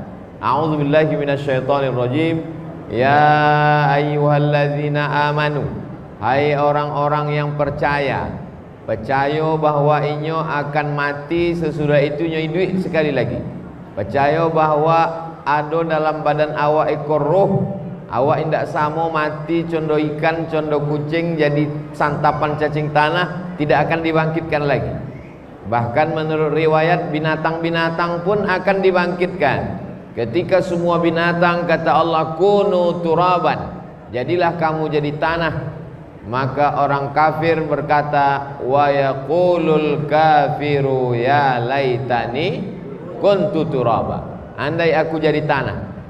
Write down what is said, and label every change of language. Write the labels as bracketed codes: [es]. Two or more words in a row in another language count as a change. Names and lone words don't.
[ar] أعوذ بالله من الشيطان الرجيم يا أيها الذين آمنوا, [id] hai orang-orang yang percaya bahwa inyo akan mati, sesudah itunya hidup sekali lagi. Percaya bahwa ada dalam badan awak ekor roh, [min] awak indak samo mati condo ikan, condo kucing, [id] jadi santapan cacing tanah, tidak akan dibangkitkan lagi. Bahkan menurut riwayat binatang-binatang pun akan dibangkitkan. Ketika semua binatang kata Allah [ar] كونوا ترابا, [id] jadilah kamu jadi tanah, maka orang kafir berkata [ar] ويقول الكافر يا ليتني كنت ترابا, [id] andai aku jadi tanah.